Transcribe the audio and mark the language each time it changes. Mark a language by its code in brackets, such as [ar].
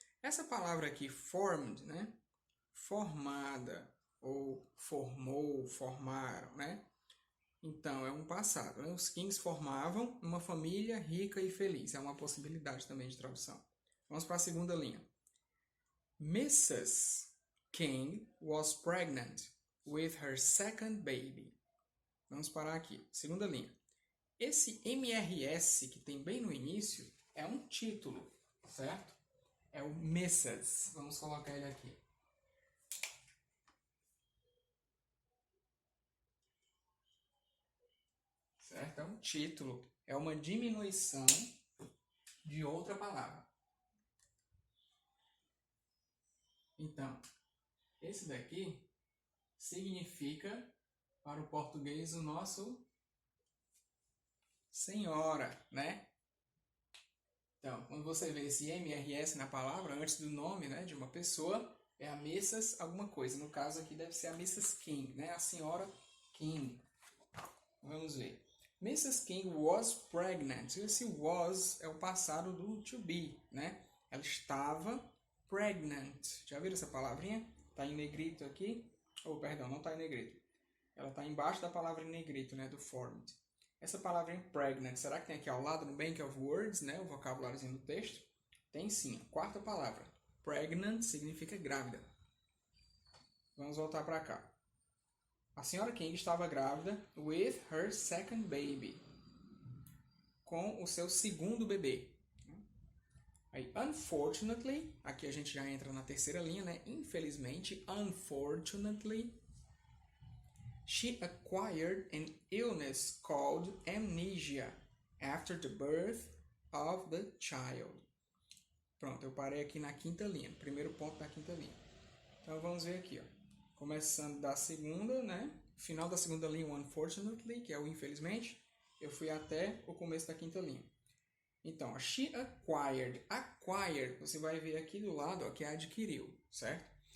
[pt] Essa palavra aqui, formed, né? Formada, ou formou, formaram, né? Então, é um passado. Né? Os Kings formavam uma família rica e feliz. É uma possibilidade também de tradução. Vamos para a segunda linha. [en] Mrs. King was pregnant with her second baby. [pt] Vamos parar aqui. Segunda linha. Esse MRS que tem bem no início é um título, certo? É o Mrs. Vamos colocar ele aqui. Certo? É um título. É uma diminuição de outra palavra. Então, esse daqui significa, para o português, o nosso senhora, né? Então, quando você vê esse MRS na palavra, antes do nome, né, de uma pessoa, é a Mrs. alguma coisa. No caso aqui deve ser a Mrs. King, né? A senhora King. Vamos ver. Mrs. [en] King was pregnant. [pt] Esse was é o passado do to be, né? Ela estava pregnant. Já viram essa palavrinha? Está em negrito aqui. Oh, perdão, não está em negrito. Ela está embaixo da palavra em negrito, né? Do formed. Essa palavrinha pregnant, será que tem aqui ao lado no Bank of Words, né? O vocabuláriozinho do texto? Tem sim. Quarta palavra. Pregnant significa grávida. Vamos voltar para cá. A senhora King estava grávida [en] with her second baby. [pt] com o seu segundo bebê. Aí, unfortunately, aqui a gente já entra na terceira linha, né? [en] Infelizmente, unfortunately, she acquired an illness called amnesia after the birth of the child. [pt] Pronto, eu parei aqui na quinta linha, primeiro ponto da quinta linha. Então vamos ver aqui, ó. Começando da segunda, né? Final da segunda linha, unfortunately, que é o infelizmente, eu fui até o começo da quinta linha. Então, she acquired. Acquired, você vai ver aqui do lado, ó, que é adquiriu, certo?